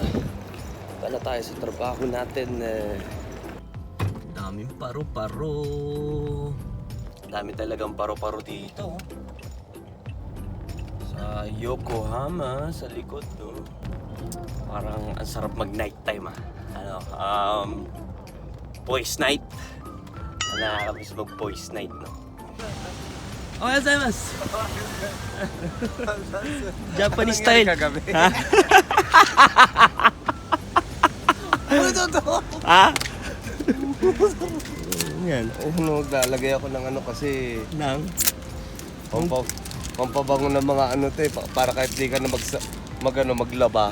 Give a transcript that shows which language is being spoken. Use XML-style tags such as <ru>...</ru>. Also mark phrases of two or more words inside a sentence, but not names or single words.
<tl>Tala tayo sa trabaho natin. Daming paro-paro. Dami talagang paro-paro dito. Sa Yokohama, sa likod, no? Parang ang sarap mag-</tl> <en>night time,</en> <tl>ah.</tl> <en>Boys night.</en> <tl>Nakakamiss mag-</tl> <en>boys night,</en> <tl>no?</tl> <ja>おはようございます.</ja> <en>Japanese style. Ha? Ha?</en> <tl>Yan. Naglalagay ako ng ano kasi Nang? pampabango ng mga ano to eh, para kahit di ka na maglaba.</tl>